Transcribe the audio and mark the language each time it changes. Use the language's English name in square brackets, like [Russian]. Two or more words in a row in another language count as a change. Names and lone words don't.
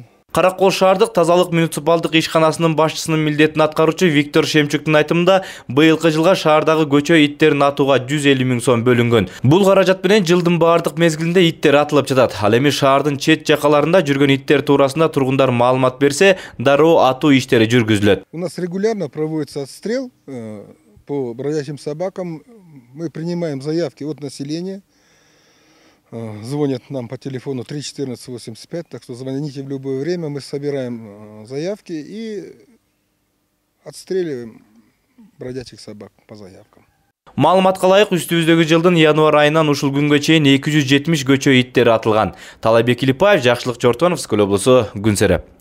[Kyrgyz] Каракол шаардык тазалык муниципалдык ишканасынын башчысынын милдетин аткаруучу Виктор Шемчуктун айтымында, быйылкы жылга шаардагы көчө иттерин атууга 150 000 сом бөлүнгөн. Бул каражат менен жылдын баардык мезгилинде иттер атылып жатат. Ал эми шаардын чет жакаларында жүргөн иттер туурасында тургундар маалымат берсе, дароо атуу иштери жүргүзүлөт. [Russian] У нас регулярно проводится отстрел по бродячим собакам. Мы принимаем заявки от населения. Звонят нам по телефону 31485, так что звоните в любое время, мы собираем заявки и отстреливаем бродячих собак по заявкам. [Kyrgyz] Маалыматка ылайык үстүбүздөгү жылдын январь айынан ушул күнгө чейин 270 көчө иттери атылган. Талайбек Илипаев, Жакшылык Жортонов, Скөл облусу, Күнсереп.